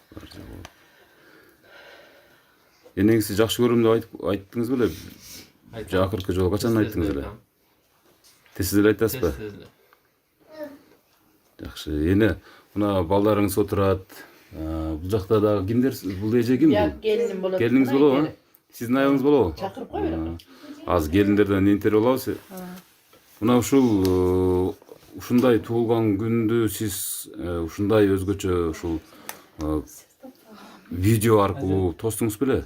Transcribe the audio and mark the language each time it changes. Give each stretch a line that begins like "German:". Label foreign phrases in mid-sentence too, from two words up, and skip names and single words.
Kyrgyz: Энеңизди жакшы көрөм деп айттыңыз беле? Акыркы жолу качан айттыңыз эле? Тез эле айтасызбы? Жакшы. Эне мына балдарыңыз отурат. Бул жакта дагы кимдер? Бул эже ким? Ya gelinim bolot. Келиниңиз болобу? Сиздин аягыңыз болобу? Чакырып кой бирок. Азыр келиндерден интервью алабыз. Мына ушул ушундай туулган күндү сиз ушундай өзгөчө ушул видео аркылуу тостуңуз беле?